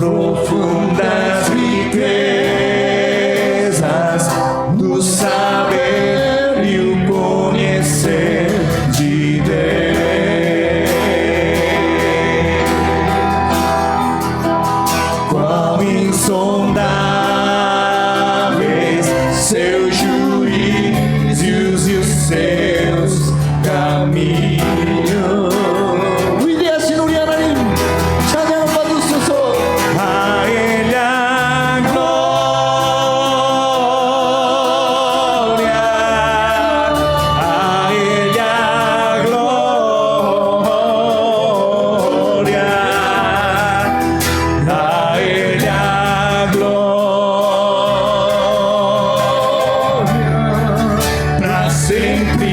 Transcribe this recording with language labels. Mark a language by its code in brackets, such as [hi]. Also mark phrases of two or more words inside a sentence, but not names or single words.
[pt] profundas riquezas do saber e o conhecer de Deus. Quão insondáveis seus juízos e os seus caminhos. [ko] 위대하신 우리 하나님 찬양 받으소서. [pt] A Ele a glória, a Ele a glória, a Ele a glória, pra sempre.